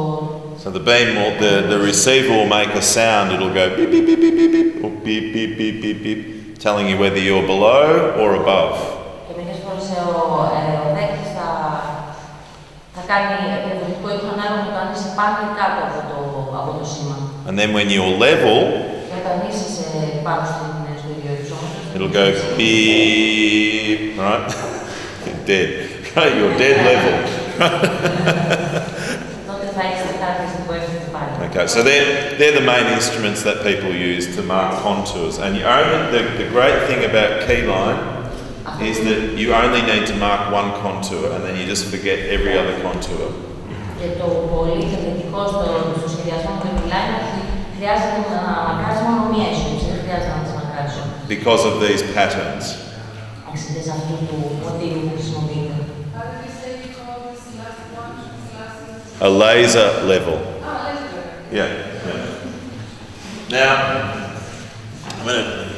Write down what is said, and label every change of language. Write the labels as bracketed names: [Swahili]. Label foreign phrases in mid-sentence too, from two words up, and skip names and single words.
[English] So the beam will, the receiver will make a sound. It'll go beep beep beep beep beep beep or beep beep beep beep beep, telling you whether you're below or above. [Greek] Και μερικές φορές ο δέκτης θα κάνει διαφορετικό ήχο ανάλογα με το αν είσαι πάνω ή κάτω από το σήμα. [English] And then when you're level, [Greek] Και όταν είσαι πάνω στο ίδιο υψόμετρο, [English] it'll go beep, right? You're dead. Right, you're dead level. [Greek] τότε θα έχεις κατάρτιση εύκολη πάλι. [English] Okay, so they're the main instruments that people use to mark contours. And the great thing about keyline is that you only need to mark one contour and then you just forget every other contour. [Greek] Και το πολύ θετικό στο σχεδιασμό του keyline είναι ότι χρειάζεται να μαρκάρεις μόνο μία ισόψη, δεν χρειάζεται να τις μαρκάρεις όλες. [English] Because of these patterns. [Greek] Εξαιτίας αυτού του μοτίβου που χρησιμοποιείται. [English] How did we say you call this last one? A laser level. Laser. Yeah. Now, I'm going to...